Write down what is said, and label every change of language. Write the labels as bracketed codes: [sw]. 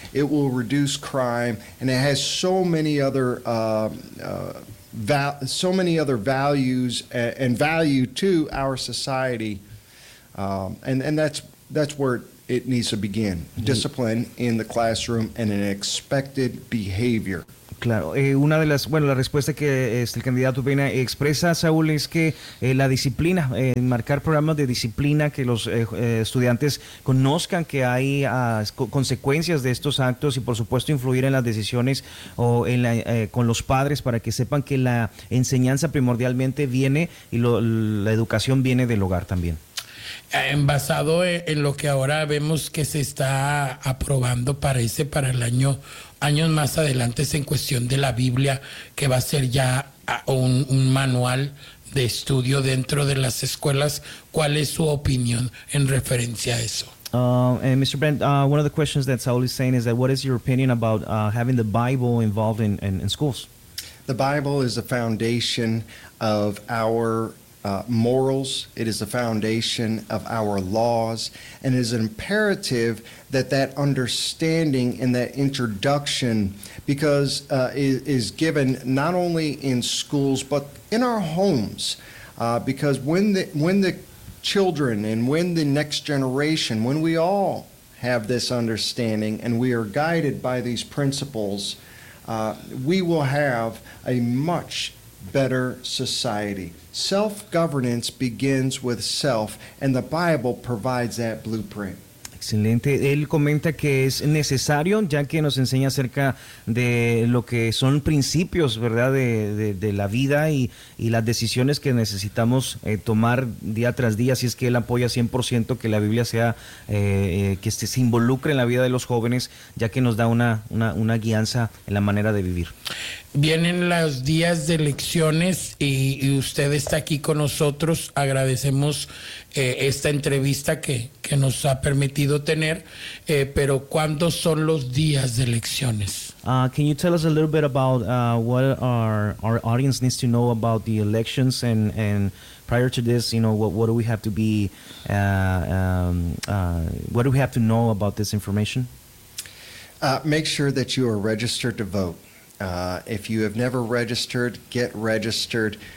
[en] It will reduce crime, and it has so many other values and value to our society, and that's where it needs to begin. Discipline in the classroom and an expected behavior. [es] Claro, una de las, bueno, la respuesta que el candidato Peña expresa, Saúl, es que la disciplina, marcar programas de disciplina, que los estudiantes conozcan que hay consecuencias de estos actos y, por supuesto, influir en las decisiones o en la, con los padres, para que sepan que la enseñanza primordialmente viene y la educación viene del hogar también. Basado en lo que ahora vemos que se está aprobando, parece, para el año, años más adelante, es en cuestión de la Biblia, que va a ser ya un manual de estudio dentro de las escuelas. ¿Cuál es su opinión en referencia a eso? [en] And Mr. Brent, one of the questions that Saul is saying is that what is your opinion about having the Bible involved in schools? The Bible is the foundation of our morals, it is the foundation of our laws, and it is imperative that that understanding and that introduction because is given not only in schools but in our homes, because when the children and when the next generation, when we all have this understanding and we are guided by these principles, we will have a much better society. Self-governance begins with self, and the Bible provides that blueprint. [es] Excelente. Él comenta que es necesario, ya que nos enseña acerca de lo que son principios, ¿verdad?, de la vida y las decisiones que necesitamos tomar día tras día. Así es que él apoya 100% que la Biblia sea, que se involucre en la vida de los jóvenes, ya que nos da una guianza en la manera de vivir. Vienen los días de elecciones y usted está aquí con nosotros. Agradecemos esta entrevista que nos ha permitido tener, pero ¿cuándo son los días de elecciones? [en] Can you tell us a little bit about what our audience needs to know about the elections and prior to this, you know, what do we have to be what do we have to know about this information? Make sure that you are registered to vote. If you have never registered, get registered.